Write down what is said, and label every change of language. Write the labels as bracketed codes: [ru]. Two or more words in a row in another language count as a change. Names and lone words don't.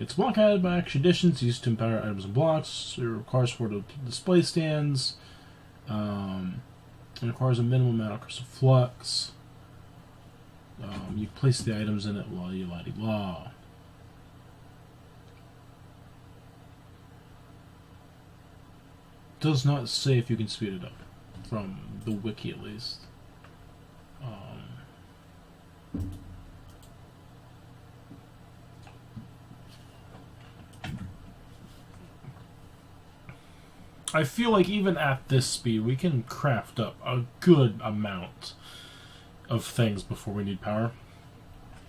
[en] It's block added by action additions used to empower items and blocks. It requires 4 display stands. It requires a minimum amount of crystal flux. You place the items in it while you la-di-la. Does not say if you can speed it up, from the wiki at least. I feel like even at this speed, we can craft up a good amount of things before we need power.